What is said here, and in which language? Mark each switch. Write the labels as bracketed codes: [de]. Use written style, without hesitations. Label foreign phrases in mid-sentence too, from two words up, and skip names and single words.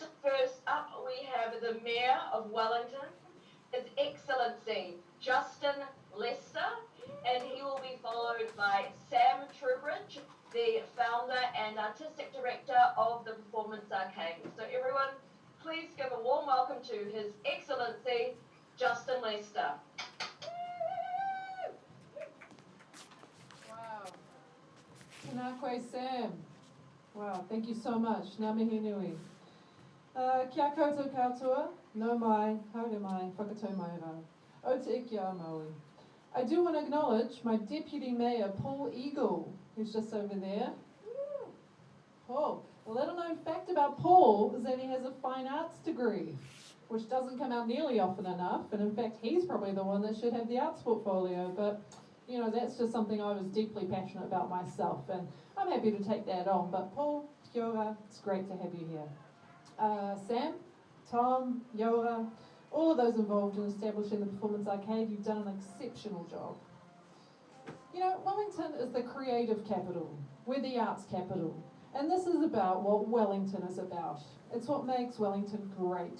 [en] First up we have the Mayor of Wellington, His Excellency Justin Lester, and he will be followed by Sam Trowbridge, the founder and artistic director of the Performance Arcade. So everyone, please give a warm welcome to His Excellency Justin Lester. Wow. [mi] Tēnā koe, Sam. [en] Wow, thank you so much. [mi] Ngā mihi nui. Kia koutou katoa, no mai, haere mai, whakatau mai rau. O te iki a Maui. [en] I do want to acknowledge my Deputy Mayor, Paul Eagle, who's just over there. Paul. A little known fact about Paul is that he has a fine arts degree, which doesn't come out nearly often enough, and in fact he's probably the one that should have the arts portfolio, but you know, that's just something I was deeply passionate about myself, and I'm happy to take that on. But Paul, [mi] kia ora, [en] it's great to have you here. Sam, Tom, Yoa, all of those involved in establishing the Performance Arcade, you've done an exceptional job. You know, Wellington is the creative capital. We're the arts capital. And this is about what Wellington is about. It's what makes Wellington great.